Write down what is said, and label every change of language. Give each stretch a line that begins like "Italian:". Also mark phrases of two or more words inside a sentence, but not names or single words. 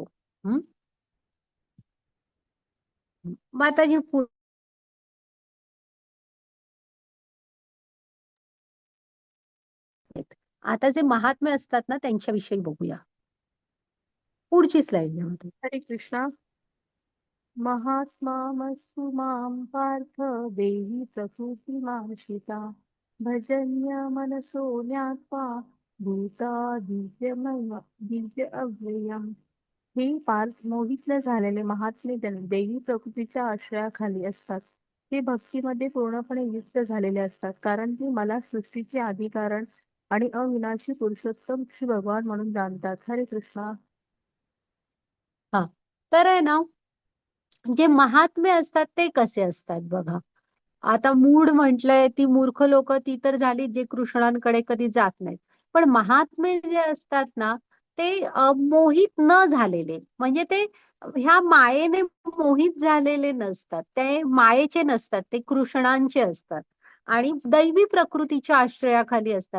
Marathi: हम्म. माताजी पुढे आता जे महात्मे असतात ना त्यांच्याविषयी बघूया पुढची स्लाइड मध्ये. हरे कृष्णा.
Sanskrit: महात्मामस्तु मां पार्थ देहि प्रकृतिमाश्रिता भजन्य मनसो ज्ञात्वा भूतादित्य अव्ययम्.
Marathi: हे पार्थ, मोहित न झालेले महात्मे देवी प्रकृतीच्या आश्रयाखाली असतात. ते भक्तीमध्ये पूर्णपणे युक्त झालेले असतात, कारण ते मला सृष्टीचे आदिकारण आणि अविनाशी पुरुषोत्तम श्री भगवान म्हणून जाणतात. हरे कृष्णा. हा, तर आहे ना, जे महात्मे असतात ते कसे असतात बघा. आता मूढ म्हटलंय, ती मूर्ख लोक ती तर झाली जे कृष्णांकडे कधी जात नाहीत. पण महात्मे जे असतात ना ते मोहित न झालेले, म्हणजे ते ह्या मायेने मोहित झालेले नसतात, ते मायेचे नसतात, ते कृष्णांचे असतात आणि दैवी प्रकृतीच्या आश्रयाखाली असतात.